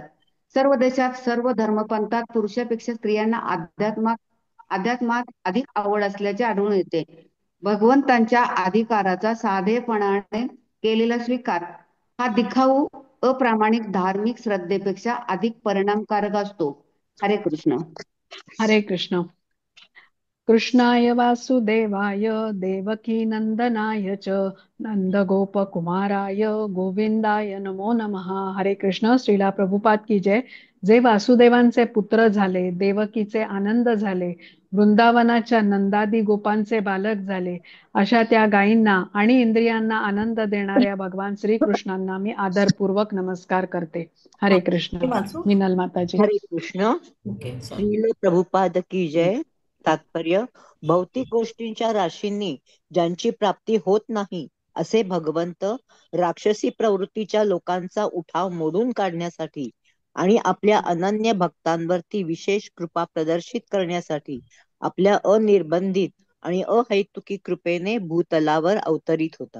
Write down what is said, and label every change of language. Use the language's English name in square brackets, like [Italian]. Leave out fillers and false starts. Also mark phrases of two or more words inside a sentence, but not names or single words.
[Marathi] सर्व देशात सर्व धर्मपंथात पुरुषापेक्षा स्त्रियांना अध्यात्मात अधिक आवड असल्याचे आढळून येते. भगवंतांच्या अधिकाराचा साधेपणाने केलेला स्वीकार हा दिखाऊ अप्रामाणिक धार्मिक श्रद्धेपेक्षा अधिक परिणामकारक असतो. हरे कृष्ण. हरे कृष्ण. [Sanskrit] कृष्णाय वासुदेवाय देवकी नंदनाय च नंदगोपकुमाराय गोविंदाय नमो नमः. [Marathi] हरे कृष्ण. [Hindi] श्रीला प्रभुपाद की जय. [Marathi] जे वासुदेवांचे पुत्र झाले, देवकीचे आनंद झाले, वृंदावनाच्या नंदादी गोपांचे बालक झाले, अशा त्या गायींना आणि इंद्रियांना आनंद देणाऱ्या भगवान श्रीकृष्णांना मी आदरपूर्वक नमस्कार करते. हरे कृष्ण. वाचू. मिनल माताजी. हरे कृष्ण. [English] okay, sorry. [Hindi] श्रील प्रभुपाद की जय. [Marathi] तात्पर्य: भौतिक गोष्टींच्या राशींनी ज्यांची प्राप्ती होत नाही असे भगवंत राक्षसी प्रवृत्तीच्या लोकांचा उठाव मोडून काढण्यासाठी आणि आपल्या अनन्य भक्तांवरती विशेष कृपा प्रदर्शित करण्यासाठी आपल्या अनिर्बंधित आणि अहैतुकी कृपेने भूतलावर अवतरित होतात.